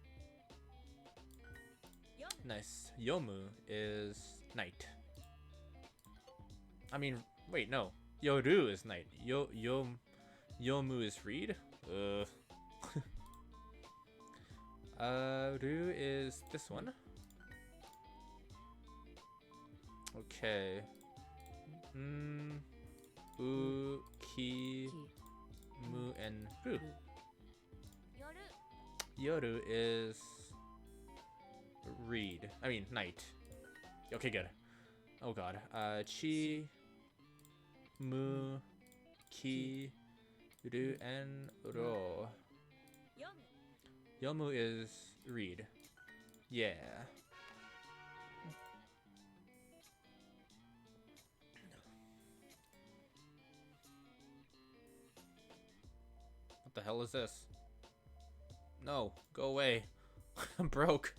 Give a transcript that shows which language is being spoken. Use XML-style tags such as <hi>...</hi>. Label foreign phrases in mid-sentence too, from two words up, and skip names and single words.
<en>Nice. Yomu is night. I mean, wait, no. Yoru is night. Yomu is read. Ru is this one. Okay.</en> <ja>U, ki, mu,</ja> <en>and ru. Yoru is read. I mean, night. Okay, good. Oh god.</en> <ja>Chi, mu, ki, ru,</ja> <en>and ro. Yomu is read. Yeah. What the hell is this? No, go away. I'm broke.</en>